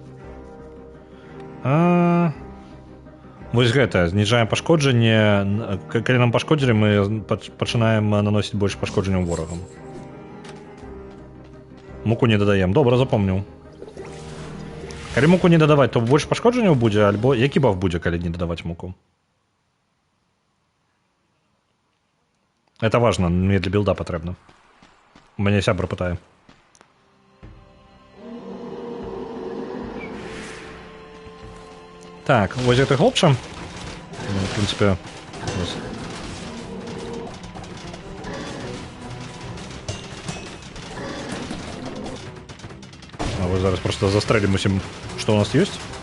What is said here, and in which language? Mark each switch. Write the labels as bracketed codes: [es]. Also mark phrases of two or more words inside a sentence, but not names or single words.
[be] Вось гэта, зніжаем пашкоджанне. Калі нам пашкодзілі, мы пачынаем наносіць больш пашкоджанняў ворагам. Муку не дадаем. Добра, запомніў. Калі муку не дадаваць, то больш пашкоджанняў будзе, альбо які баф будзе, калі не дадаваць муку? [ru] Это важно, мне для билда патрэбна. [be] У мяне сябра пытае. Так, вось гэты хлопча. [ru] В принципе, ось. [be] А вось зараз просто застрэлім усім, што у нас ёсць.